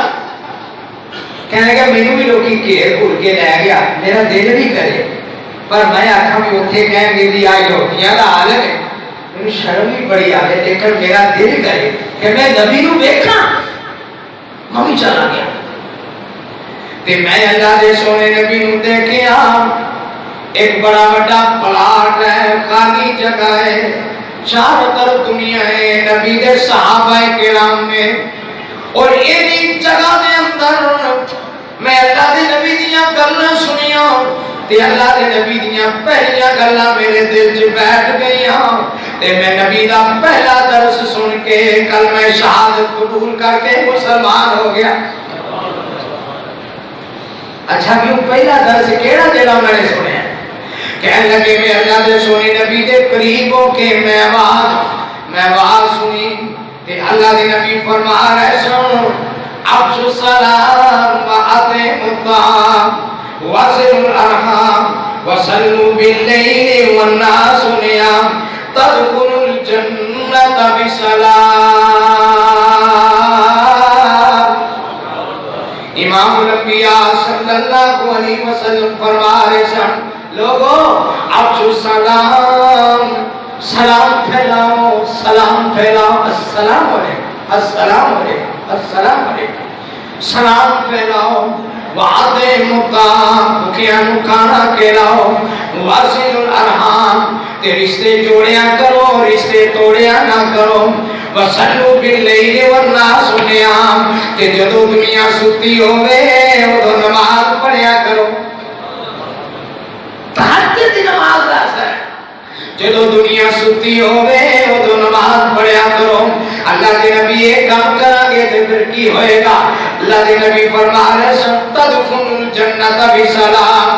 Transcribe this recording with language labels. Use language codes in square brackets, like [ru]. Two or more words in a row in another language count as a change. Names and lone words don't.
[pa] کہنے لگا مینوں بھی لوگ گھیر گھر کے لے گیا میرا دل بھی کرے پر میں آخا بھی اتنے کہیں گے بھی آ یہودیاں کا عالم ہے میری شرم بھی بڑی آ گئی لیکن میرا دل کرے کہ میں نبی نو دیکھا. میں بھی چلا گیا تے میں اللہ دے سونے نبی نو دیکھیا. ایک بڑا بڑا پلاٹ ہے خالی جگہ ہے چاروں طرف دنیا ہے نبی دے صحابہ کرام نے. اور ایسی جگہ دے اندر میں اللہ دے نبی دیاں گلاں سنیاں تے اللہ دے نبی دیاں پہلیاں گلاں میرے دل وچ بیٹھ گئیاں تے میں نبی دا پہلا درس سن کے کلمہ شہادت قبول کر کے مسلمان ہو گیا. اچھا کیوں پہلا درس کیڑا جڑا میں نے سنیا کہنے لگے میں اللہ دے سونے نبی دے قریب ہو کے میں آواز سنی تے اللہ دے نبی فرما رہے سن [ar] افشوا السلام وأطعموا الطعام وصلوا الأرحام وصلوا بالليل والناس نيام تدخلوا الجنة بسلام. [pa] امام الانبیاء صلی اللہ علیہ وسلم فرما رہے سن لوگوں [ar] افشوا السلام [pa] سلام پھیلاؤ سلام پھیلاؤ. [ar] السلام علیکم السلام علیکم السلام علیکم [pa] سلام پھیلاؤ. [ar] وأطعموا الطعام [pa] بھوکیاں نوں کھانا کھلاؤ. [ar] وصلوا الأرحام [pa] تے رشتے جوڑیاں کرو رشتے توڑیاں نہ کرو. [ar] وصلوا باللیل والناس نیام [pa] تے جدوں دنیا ستی ہوے اودوں نماز پڑھیا کرو. تہجد دی نماز جدو دنیا ستی ہوئے ادو نماز پڑھیا کرو. [ur] اللہ کے نبی ایک کام کریں گے تو پھر کی ہوئے گا؟ [pa] اللہ کے نبی فرما رہے سن [ar] تدخلوا الجنت بسلام.